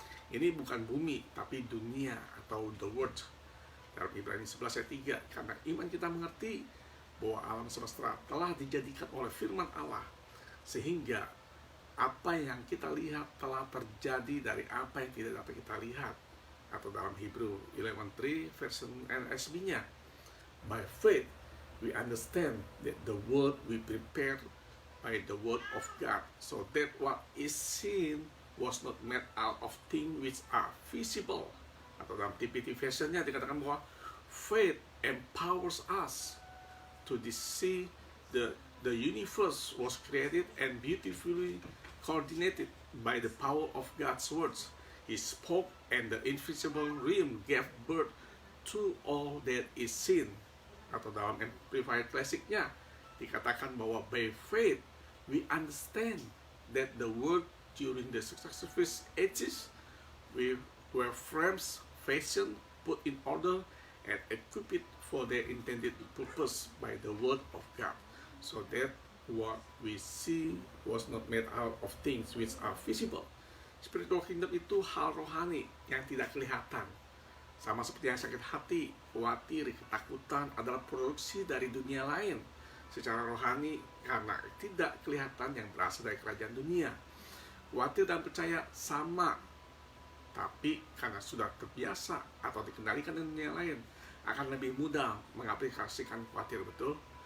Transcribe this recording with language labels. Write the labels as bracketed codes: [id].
[id] Ini bukan bumi, tapi dunia atau [en] the world. [id] Dalam Ibrani 11 ayat 3, karena iman kita mengerti bahwa alam semesta telah dijadikan oleh firman Allah, sehingga apa yang kita lihat telah terjadi dari apa yang tidak dapat kita lihat. Atau dalam [en] Hebrew 11:3 version NSB-nya, by faith we understand that the world we prepared by the word of God, so that what is seen was not made out of things which are visible. [id] Atau dalam TPT versionnya dikatakan bahwa [en] faith empowers us to see the universe was created and beautifully coordinated by the power of God's words. He spoke and the invisible realm gave birth to all that is seen. [id] Atau dalam Amplified Classic-nya dikatakan bahwa [en] by faith we understand that the world during the successive ages were frames fashion, put in order, and equipped for their intended purpose by the word of God, so that what we see was not made out of things which are visible. Spiritual kingdom [id] itu hal rohani yang tidak kelihatan. Sama seperti yang sakit hati, khawatir, ketakutan adalah produksi dari dunia lain secara rohani karena tidak kelihatan yang berasal dari kerajaan dunia. Khawatir dan percaya sama, tapi karena sudah terbiasa atau dikendalikan dunia lain, akan lebih mudah mengaplikasikan khawatir. Betul?